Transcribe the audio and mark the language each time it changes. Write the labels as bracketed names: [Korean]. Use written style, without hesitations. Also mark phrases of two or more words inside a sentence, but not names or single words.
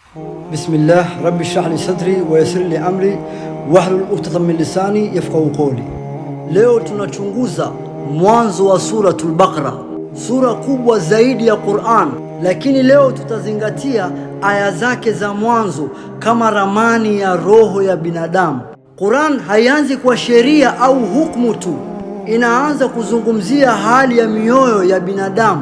[Arabic] بسم الله، رب اشرح لي صدري ويسر لي أمري واحلل عقدة من لساني يفقهوا قولي. [Swahili] Leo tunachunguza mwanzo wa suratul Baqara, sura kubwa zaidi ya Qur'an, lakini leo tutazingatia aya zake za mwanzo kama ramani ya roho ya binadamu. Qur'an haianzi kwa sheria au hukumu tu, inaanza kuzungumzia hali ya mioyo ya binadamu.